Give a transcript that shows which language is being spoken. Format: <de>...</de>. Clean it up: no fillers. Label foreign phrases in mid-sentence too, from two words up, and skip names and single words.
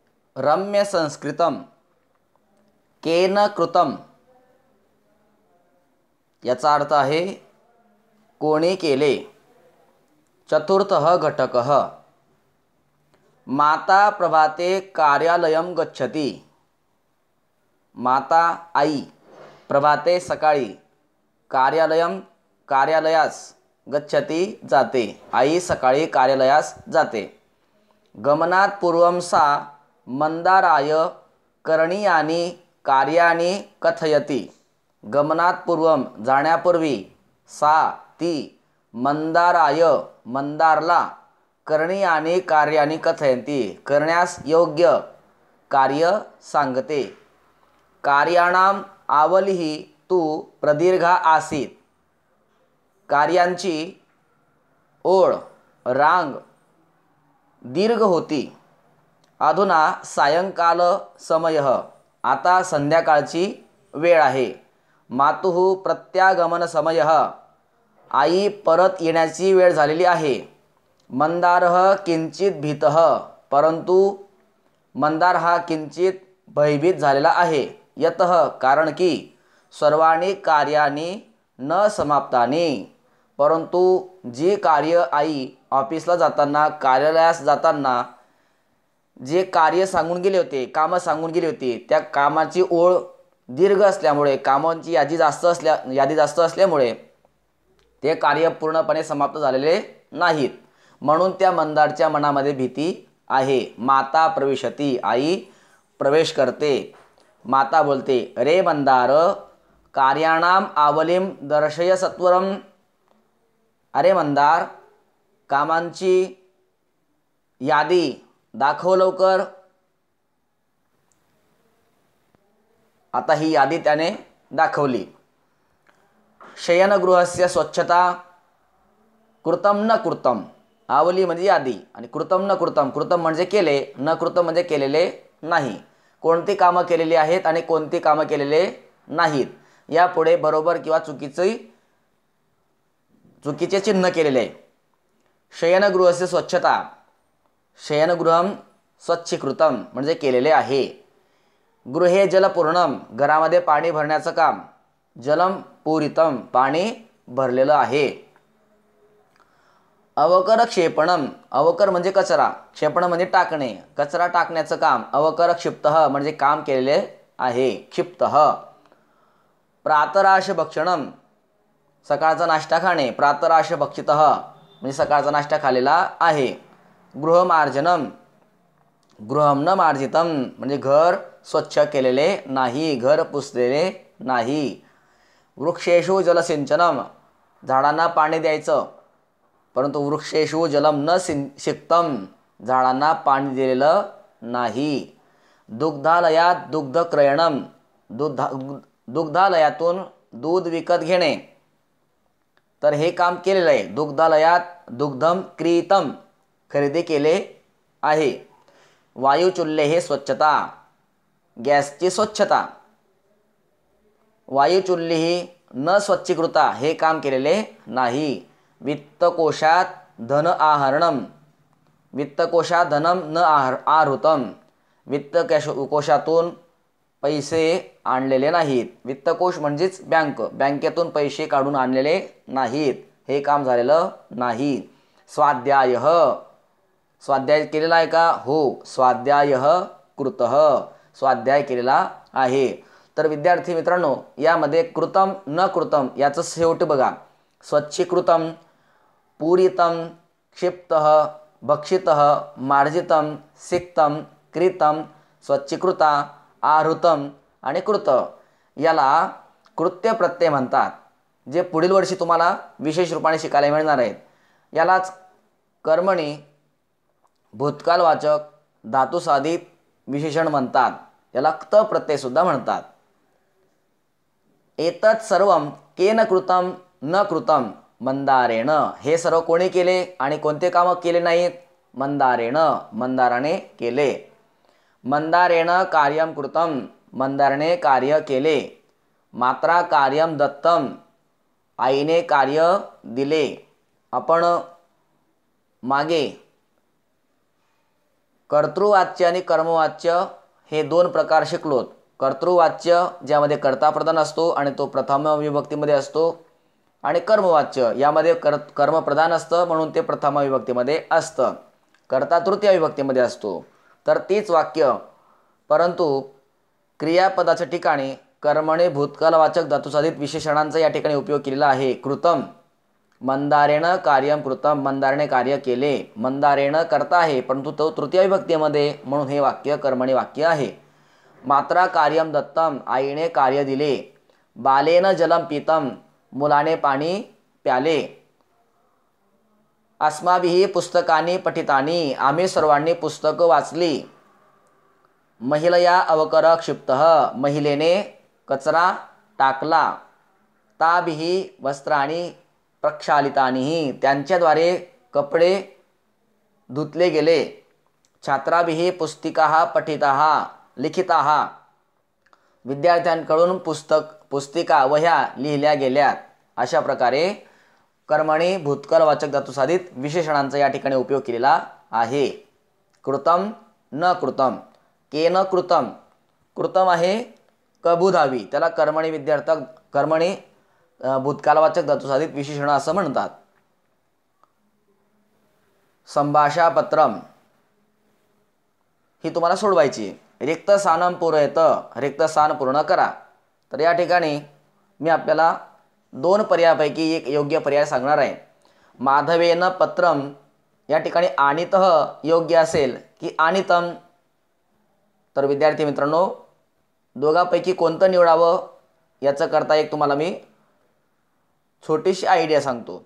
<sa>रम्य संस्कृतम केन कृतम</sa> <mr>याचा अर्थ आहे कोणी केले।</mr> <sa>चतुर्थः घटकः माता प्रभाते कार्यालयं गच्छति। माता आई प्रभाते सकाळी कार्यालयं कार्यालयास गच्छति जाते।</sa> <mr>आई सकाळी कार्यालयास जाते।</mr> <sa>गमनात् पूर्वं सा मंदाराय करणीयानि कार्याणि कथयति। गमनात् पूर्वं जाण्यापूर्वी सा ती मंदाराय मंदारला करणीयानि कार्याणि कथयन्ति</sa> <mr>करण्यास योग्य कार्य सांगते।</mr> <sa>कार्याणाम आवलिः तु प्रदीर्घा आसीत्।</sa> <mr>कार्यांची ओळ रांग दीर्घ होती।</mr> <sa>अधुना सायंकाल समयः</sa> <mr>आता संध्याकाळची वेळ आहे।</mr> <sa>मातुः प्रत्यागमन समयः</sa> <mr>आई परत येण्याची वेळ झालेली आहे।</mr> <sa>मंदारः किंचित भीतः</sa> <mr>परंतु मंदार हा किंचित भयभीत झालेला आहे। यतः कारण की</mr> <sa>सर्वाणि कार्याणि न समाप्तानि</sa> <mr>परंतु जी कार्य आई ऑफिसला जाताना कार्यालयास जाताना जे कार्य सांगून गेले होते कामं सांगून गेली होती त्या कामाची ओळ दीर्घ असल्यामुळे कामांची यादी जास्त असल्यामुळे ते कार्य पूर्णपणे समाप्त झालेले नाहीत म्हणून त्या मंदारच्या मनामध्ये भीती आहे।</mr> <sa>माता प्रविशती</sa> <mr>आई प्रवेश करते। माता बोलते</mr> <sa>रे मंदार कार्याणाम आवलिम दर्शय सत्वरम।</sa> <mr>अरे मंदार कामांची यादी दाखव लवकर। आता ही यादी त्याने दाखवली।</mr> <sa>शयनगृहस्य स्वच्छता कृतम न कृतम आवली</sa> <mr>म्हणजे यादी आणि</mr> <sa>कृतम न कृतम कृतम</sa> <mr>म्हणजे केले</mr> <sa>न कृतम</sa> <mr>म्हणजे केलेले नाही। कोणती कामं केलेली आहेत आणि कोणती कामं केलेले नाहीत यापुढे बरोबर किंवा चुकीचे चिन्ह केलेले आहे।</mr> <sa>शयनगृहस्य स्वच्छता शयनगृहम स्वच्छीकृतम</sa> <mr>म्हणजे केलेले आहे।</mr> <sa>गृहे जलपूर्णम</sa> <mr>घरामध्ये पाणी भरण्याचं काम</mr> <sa>जलम पूरितम</sa> <mr>पाणी भरलेलं आहे।</mr> <sa>अवकर क्षेपणम</sa> <mr>अवकर म्हणजे कचरा क्षेपण म्हणजे टाकणे कचरा टाकण्याचं काम</mr> <sa>अवकर क्षिप्तः</sa> <mr>म्हणजे काम केलेले आहे क्षिप्तः।</mr> <sa>प्रातराश भक्षणम</sa> <mr>सकाळचा नाश्ता खाणे</mr> <sa>प्रातराश भक्षितः</sa> <mr>म्हणजे सकाळचा नाश्ता खाल्लेला आहे।</mr> <sa>गृहमार्जनम गृहम न मार्जितम</sa> <mr>म्हणजे घर स्वच्छ केलेले नाही घर पुसलेले नाही।</mr> <sa>वृक्षेषु जलसिंचनम</sa> <mr>झाडांना पाणी द्यायचं परंतु</mr> <sa>वृक्षेषु जलम न सिक्तम</sa> <mr>झाडांना पाणी दिलेलं नाही।</mr> <sa>दुग्धालयात दुग्धक्रयणम</sa> <mr>दुग्धालयातून दूध विकत घेणे तर हे काम केलेलं आहे।</mr> <sa>दुग्धालयात दुग्धम क्रीतम</sa> <mr>खरेदी केले आहे। वायुचुल्हे हे स्वच्छता गॅसची स्वच्छता वायुचुल्ली ही</mr> <sa>न स्वच्छीकृता</sa> <mr>हे काम केलेले नाही।</mr> <sa>वित्तकोशात धन आहरणम वित्तकोशात धनम न आहृतम</sa> <mr>वित्तकोशातून पैसे आणलेले नाहीत। वित्तकोश म्हणजेच बँकेतून पैसे काढून आणलेले नाहीत हे काम झालेलं नाही। स्वाध्यायः स्वाध्याय केलेला आहे का हो</mr> <sa>स्वाध्यायः कृतः</sa> <mr>स्वाध्याय केलेला आहे। तर विद्यार्थी मित्रांनो यामध्ये</mr> <sa>कृतम न कृतम</sa> <mr>याचं शेवट बघा</mr> <sa>स्वच्छीकृतम पूरितम क्षिप्तः भक्षितः मार्जितम सिक्तम कृतम स्वच्छीकृता आहृतम</sa> <mr>आणि कृत याला कृत्य प्रत्यय म्हणतात जे पुढील वर्षी तुम्हाला विशेष रूपाने शिकायला मिळणार आहेत। यालाच कर्मणी भूतकालवाचक धातुसाधित विशेषण म्हणतात याला क्त प्रत्यय सुद्धा म्हणतात।</mr> <sa>एतत् सर्वम केन कृतम न कृतम मंदारेण</sa> <mr>हे सर्व कोणी केले आणि कोणते कामं केले नाहीत मंदारेण मंदाराने केले।</mr> <sa>मंदारेण कार्यम कृतम</sa> <mr>मंदाराने कार्य केले।</mr> <sa>मात्रा कार्यम दत्तम</sa> <mr>आईने कार्य दिले। आपण मागे कर्तृवाच्य आणि कर्मवाच्य हे दोन प्रकार शिकलोत. कर्तृवाच्य ज्यामध्ये कर्ता प्रधान असतो आणि तो प्रथम विभक्तीमध्ये असतो, आणि कर्मवाच्य यामध्ये कर्म प्रधान असतं म्हणून ते प्रथम विभक्तीमध्ये असतं. कर्ता तृतीय विभक्तीमध्ये असतो. तर तीच वाक्य परंतु क्रियापदाच्या ठिकाणी कर्मणे भूतकालवाचक धातुसाधित विशेषणांचा या ठिकाणी उपयोग केलेला आहे.</mr> <sa>कृतम, मंदारेण कार्यम कृतम,</sa> <mr>मंदारेने कार्य केले. मंदारेण कर्ता आहे परंतु तो तृतीय विभक्तीमध्ये म्हणून हे वाक्य कर्मणी वाक्य आहे.</mr> <sa>मात्रा कार्यम दत्तम,</sa> <mr>आईने कार्य दिले.</mr> <sa>बालेन जलम पितम,</sa> <mr>मुलाने पाणी प्याले.</mr> <sa>अस्माभिः पुस्तकानि पठितानि,</sa> <mr>आम्ही सर्वांनी पुस्तकं वाचली.</mr> <sa>महिलया अवकर क्षिप्तः,</sa> <mr>महिलेने कचरा टाकला.</mr> <sa>ताभिः वस्त्राणि प्रक्षालितानि,</sa> <mr>त्यांच्याद्वारे कपडे धुतले गेले.</mr> <sa>छात्राभिः पुस्तिकाः पठिताः लिखिताः,</sa> <mr>विद्यार्थ्यांकडून पुस्तिका वह्या लिहिल्या गेल्यात. अशा प्रकारे कर्मणी भूतकालवाचक धातुसाधित विशेषणांचा या ठिकाणी उपयोग केलेला आहे.</mr> <sa>कृतम न कृतम, केन कृतम, कृतम</sa> <mr>आहे कबुधावी, त्याला कर्मणी भूतकालवाचक धातुसाधित विशेषण असं म्हणतात. संभाषापत्रम ही तुम्हाला सोडवायची.</mr> <sa>रिक्त स्थानं पूरयत,</sa> <mr>रिक्त स्थान पूर्ण करा. तर या ठिकाणी मी आपल्याला दोन पर्यायापैकी एक योग्य पर्याय सांगणार आहे.</mr> <sa>माधवेन पत्रम</sa> <mr>या ठिकाणी आणितः योग्य असेल की आणितम. तर विद्यार्थी मित्रांनो, दोघांपैकी कोणतं निवडावं याचं करता एक तुम्हाला मी छोटीशी आयडिया सांगतो.</mr>